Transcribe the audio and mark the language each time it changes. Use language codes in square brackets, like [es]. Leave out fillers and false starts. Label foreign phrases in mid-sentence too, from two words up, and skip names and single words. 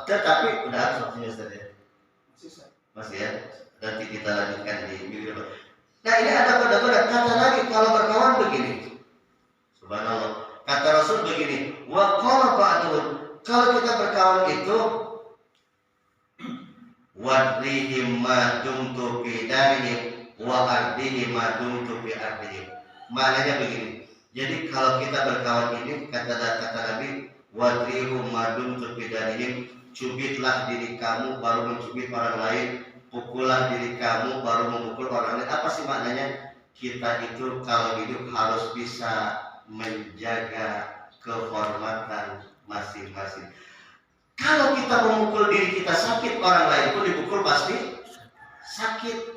[id] Tetapi udah waktunya Ustaz ya? Masih ya? Nanti kita lanjutkan di minggu depan. Nah ini ada kode-kode. Kata lagi kalau berkawan begini. Subhanallah. Kata Rasul begini. [ar] وقال بعض. [id] Kalau kita berkawan itu [ar] ودارهم ما دمت في دارهم وأرضهم ما دمت في أرضهم. [id] Maknanya begini. Jadi kalau kita berkawan ini kata Nabi [ar] ودارهم ما دمت في دارهم, [id] cubitlah diri kamu baru mencubit orang lain, pukullah diri kamu baru memukul orang lain. Apa sih maknanya? Kita itu kalau hidup harus bisa menjaga kehormatan masing-masing. Kalau kita memukul diri kita sakit, orang lain pun dipukul pasti sakit.